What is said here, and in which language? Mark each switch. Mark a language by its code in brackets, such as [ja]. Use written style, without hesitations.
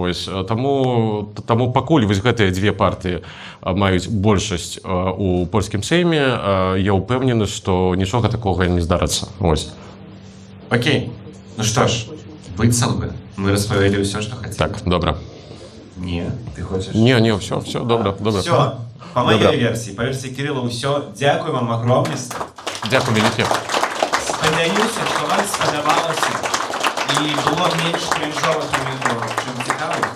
[be] Ось, таму пакуль вось гэтыя дзве партыі маюць большасць у польскім сейме, я ўпэўнены, што нічога такога не здарыцца. Ось. Окей. Ну што ж, быццам бы мы распавялі ўсё, што хацелі. Так, добра. Не, ты хочаш? Не, все, добра. [ru] Все, по моей версии, по версии Кирилла, все. Дякую вам огромное. [be] Дякую вялікі. Спадзяюся, што вам спадабалася і было менш крінжовых моментаў, чым цікавых.